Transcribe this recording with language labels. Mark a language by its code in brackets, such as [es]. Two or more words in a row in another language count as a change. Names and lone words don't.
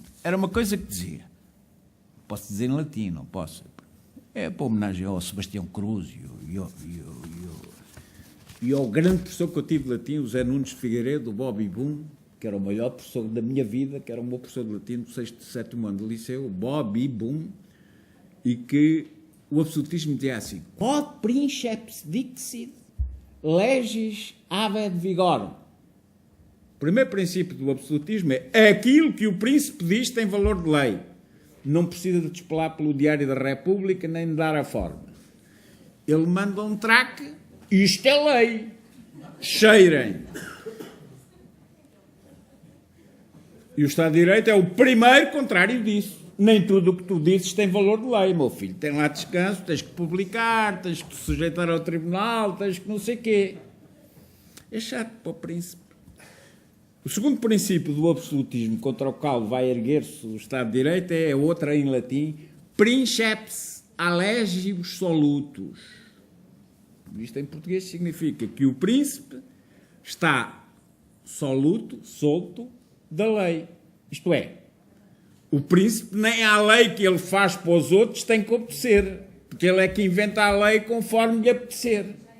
[pt] Era uma coisa que dizia, posso dizer em latim, não posso, é para homenagem ao Sebastião Cruz e ao grande professor que eu tive de latim, o Zé Nunes de Figueiredo, o Bobby Boom, que era o melhor professor da minha vida, que era o meu professor de latim do 6º e 7º ano do liceu, o Bobby Boom, e que o absolutismo dizia assim, [la] quod princeps dixit legis habet vigorum. [pt] O primeiro princípio do absolutismo é aquilo que o príncipe diz tem valor de lei. Não precisa de despelar pelo Diário da República nem de dar a forma. Ele manda um traque, isto é lei. Cheirem. E o Estado de Direito é o primeiro contrário disso. Nem tudo o que tu dizes tem valor de lei, meu filho. Tem lá descanso, tens que publicar, tens que te sujeitar ao tribunal, tens que não sei quê. É chato para o príncipe. O segundo princípio do absolutismo contra o qual vai erguer-se o Estado de Direito é outra em latim, [la] princeps allegius solutus. [pt] Isto em português significa que o príncipe está soluto, solto, da lei. Isto é, o príncipe nem à lei que ele faz para os outros tem que obedecer, porque ele é que inventa a lei conforme lhe apetecer.